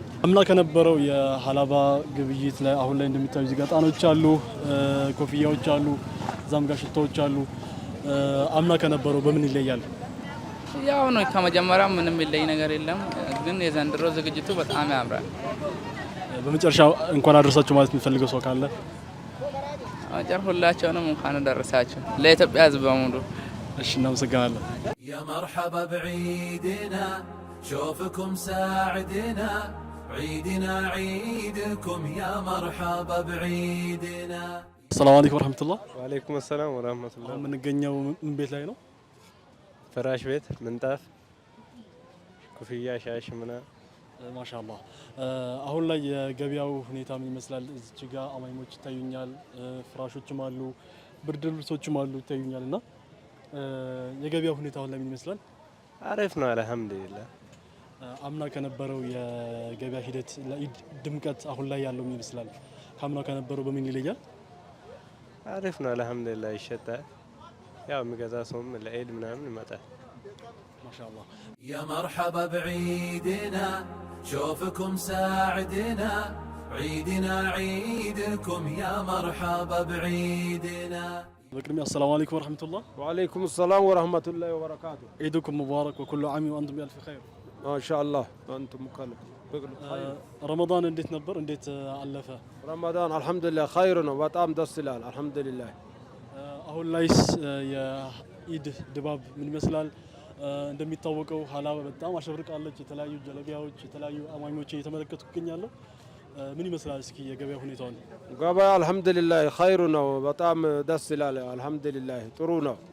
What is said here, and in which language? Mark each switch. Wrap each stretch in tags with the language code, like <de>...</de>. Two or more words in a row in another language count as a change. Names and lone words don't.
<am>አምና ከነበረው የሀላባ ግብይት ላይ አሁን ላይ እንደሚታዩ እዚህ ጋር ጣኖች አሉ፣ ኮፍያዎች አሉ፣ እዛም ጋር ሽታዎች አሉ። አምና ከነበረው በምን ይለያል? ያው ነው፣ ከመጀመሪያው ምንም ይለይ ነገር የለም፣ ግን የዘንድሮ ዝግጅቱ በጣም ያምራል። በመጨረሻ እንኳን አደረሳችሁ ማለት የሚፈልገው ሰው ካለ? አጀር ሁላችሁንም እንኳን አደረሳችሁ ለኢትዮጵያ ሕዝብ በሙሉ። እሺ እናመሰግናለን።</am> <ar>يا مرحبا بعيدنا شوفكم ساعدنا عيدنا عيدكم يا مرحبا بعيدنا السلام عليكم ورحمة الله. وعليكم السلام ورحمة الله.</ar> <am>የምንገኘው ምን ቤት ላይ ነው? ፍራሽ ቤት፣ ምንጣፍ፣ ኮፍያ፣ ሻሽ ምናምን ማሻአላህ። አሁን ላይ የገበያው ሁኔታ ምን ይመስላል? እዚህ ጋር አማይሞች ይታዩኛል፣ ፍራሾችም አሉ፣ ብርድ ልብሶችም አሉ ይታዩኛል። እና የገበያው ሁኔታ አሁን ላይ ምን ይመስላል? አሪፍ ነው አልሐምዱሊላህ። አምና ከነበረው የገበያ ሂደት ለኢድ ድምቀት አሁን ላይ ያለው ምን ይመስላል? ከአምና ከነበረው በምን ይለያል? አሪፍ ነው አልሐምዱሊላህ። ይሸጣል፣ ያው የሚገዛ ሰውም ለኢድ ምናምን ይመጣል። ማሻአላህ።</am> <ar>يا مرحبا بعيدنا شوفكم ساعدنا عيدنا عيدكم يا مرحبا بعيدنا بقدمي السلام عليكم ورحمة الله. وعليكم السلام ورحمة الله وبركاته. عيدكم مبارك وكل عام وأنتم بألف خير. ما شاء الله وأنتم مكلف.</ar> <am>رمضان እንዴት ነበር? እንዴት አለፈ?</am> <ar>رمضان الحمد لله خير</ar> <am>ነው በጣም ደስ ይላል</am> <ar>الحمد لله።</ar> <am>አሁን ላይስ የኢድ ድባብ ምን ይመስላል? እንደሚታወቀው ሀላባ በጣም አሸብርቃለች። የተለያዩ ጀለቢያዎች፣ የተለያዩ አማኞች እየተመለከቱ ይገኛለሁ። ምን ይመስላል እስኪ የገበያ ሁኔታውን? ገበያ</am> <ar>الحمد لله خير</ar> <am>ነው በጣም ደስ ይላል አልሐምዱሊላህ ጥሩ ነው።</am>